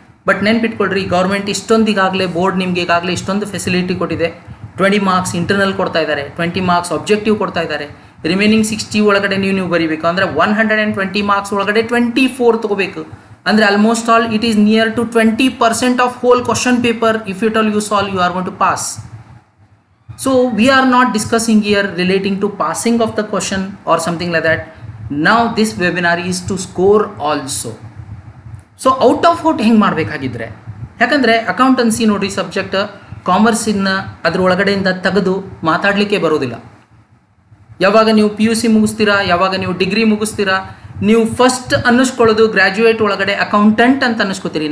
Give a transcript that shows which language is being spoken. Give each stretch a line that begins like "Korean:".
Kannada: But ನೆನ್ಪಿಟ್ಕೊಳ್ರಿ, government ಇಷ್ಟೊಂದಿಗಾಗಲೇ board ನಿಮಗೆ ಈಗಾಗಲೇ ಇಷ್ಟೊಂದು ಫೆಸಿಲಿಟಿ ಕೊಟ್ಟಿದೆ. 20 ಮಾರ್ಕ್ಸ್ ಇಂಟರ್ನಲ್ ಕೊಡ್ತಾ ಇದ್ದಾರೆ, 20 ಮಾರ್ಕ್ಸ್ ಆಬ್ಜೆಕ್ಟಿವ್ ಕೊಡ್ತಾ ಇದ್ದಾರೆ. ರಿಮೈನಿಂಗ್ 60 ಒಳಗಡೆ ನೀವು ಬರೀಬೇಕು ಅಂದರೆ 120 ಮಾರ್ಕ್ಸ್ ಒಳಗಡೆ 24 ತೊಗೋಬೇಕು.
English: ಅಂದರೆ almost all it is near to 20% of whole question paper. If it all you solve, you are going to pass. So we are not discussing here relating to passing of the question or something like that. Now this webinar is to score also.
Kannada: So out of out ಹೆಂಗೆ ಮಾಡಬೇಕಾಗಿದ್ರೆ, ಯಾಕಂದರೆ accountancy ನೋಡಿರಿ subject ಕಾಮರ್ಸಿನ ಅದ್ರ ಒಳಗಡೆಯಿಂದ ತೆಗೆದು ಮಾತಾಡಲಿಕ್ಕೆ ಬರೋದಿಲ್ಲ. ಯಾವಾಗ ನೀವು PUC ಮುಗಿಸ್ತೀರಾ, ಯಾವಾಗ ನೀವು ಡಿಗ್ರಿ ಮುಗಿಸ್ತೀರಾ, ನೀವು ಫಸ್ಟ್ ಅನ್ನಿಸ್ಕೊಳ್ಳೋದು ಗ್ರ್ಯಾಜುಯೇಟ್ ಒಳಗಡೆ ಅಕೌಂಟೆಂಟ್ ಅಂತ ಅನ್ನಿಸ್ಕೋತೀರಿ.